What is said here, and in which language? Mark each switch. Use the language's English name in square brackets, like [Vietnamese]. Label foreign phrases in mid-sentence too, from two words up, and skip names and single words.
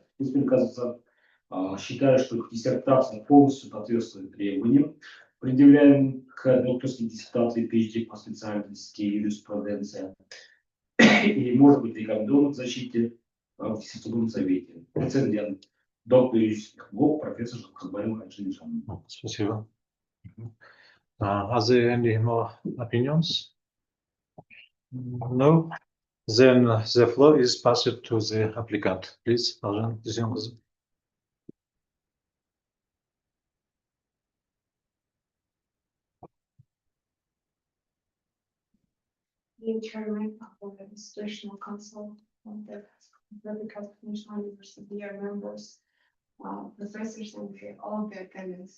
[Russian] Считаю, что диссертация полностью соответствует требованиям, предъявляемым к докторской диссертации PhD по специальности юриспруденция и может быть рекомендован к защите в диссертационном совете. Рецензент доктор юридических наук, профессор Жаксабаев Аджинджан. Спасибо. [English] Are there any more opinions? No? Then the floor is passed to the applicant. Please, Ağ.Ғ. Dүйсенқызы. Dear Chairman of the Administrational Council of the National University, dear members, professors, and all the attendants.